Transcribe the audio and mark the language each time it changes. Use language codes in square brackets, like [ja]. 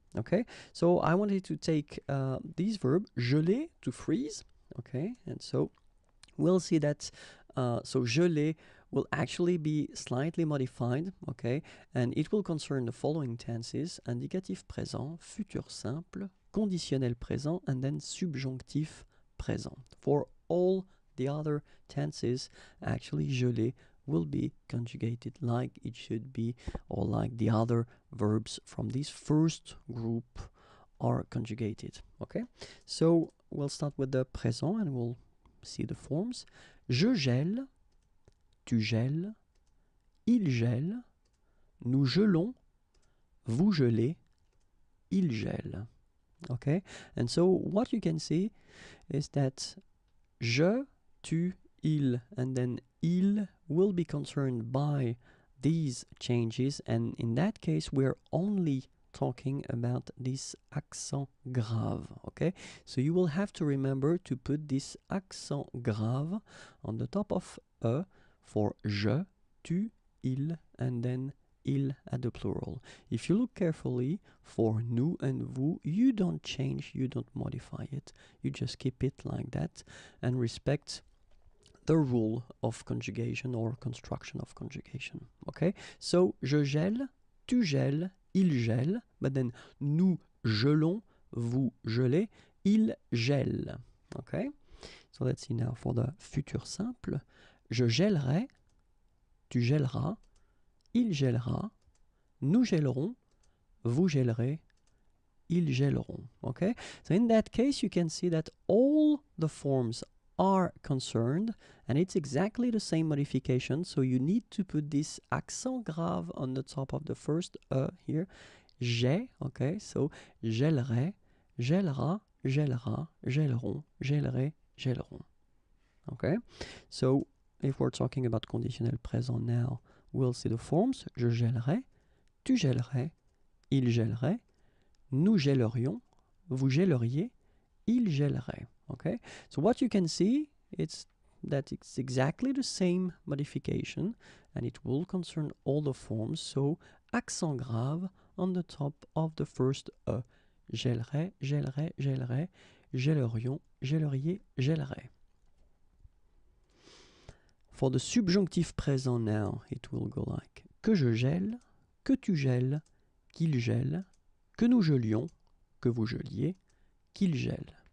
[en] Okay, so I wanted to take this verb geler, to freeze, okay, and so we'll see that so geler will actually be slightly modified, okay, and it will concern the following tenses: indicatif présent, futur simple, conditionnel présent, and then subjonctif présent. For all the other tenses, actually geler will be conjugated like it should be, or like the other verbs from this first group are conjugated. Okay, so we'll start with the présent and we'll see the forms. [fr] Je gèle, tu gèles, il gèle, nous gelons, vous gelez, il gèle. [en] Okay, and so what you can see is that je, tu, il, and then il will be concerned by these changes, and in that case we're only talking about this accent grave. Okay, so you will have to remember to put this accent grave on the top of e for je, tu, il, and then il at the plural. If you look carefully for nous and vous, you don't change, you don't modify it, you just keep it like that and respect the rule of conjugation or construction of conjugation. Okay, so [fr] je gèle, tu gèles, il gèle, [en] but then [fr] nous gelons, vous gelez, il gèle. [en] Okay, so let's see now for the futur simple. [fr] Je gèlerai, tu gèleras, il gèlera, nous gèlerons, vous gèlerez, ils gèleront. [en] Okay, so in that case you can see that all the forms are concerned and it's exactly the same modification, so you need to put this accent grave on the top of the first here. [fr] J'ai, [en] okay, so [fr] gèlerai, gèlera, gèlera, gèleront, gèlerai, gèleront. [en] Okay, so if we're talking about conditionnel présent now, we'll see the forms. [fr] Je gèlerai, tu gèlerais, il gèlerait, nous gèlerions, vous gèleriez, il gèlerait. [en] Okay, so what you can see it's that it's exactly the same modification and it will concern all the forms, so accent grave on the top of the first E. [fr] Gèlerait, gèlerait, gèlerait, gèlerions, gèleriez, gèlerait. [en] For the subjonctif présent now, it will go like [fr] que je gèle, que tu gèles, qu'il gèle, que nous gelions, que vous geliez, qu'il gèle.